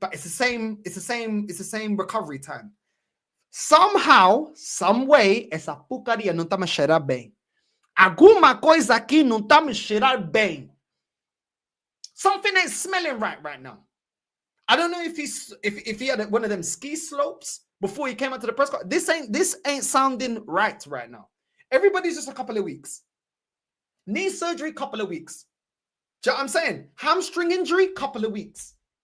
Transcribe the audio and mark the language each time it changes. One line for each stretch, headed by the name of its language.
English: But it's the same recovery time. Somehow, some way,
Portuguese: essa porcaria não tá me cheirar bem. Alguma coisa aqui não tá me cheirar bem.
English: Something ain't smelling right now. I don't know if he had one of them ski slopes before he came out to the press conference. This ain't sounding right now. Everybody's just a couple of weeks. Knee surgery, couple of weeks. Do you know what I'm saying? Hamstring injury, couple of weeks.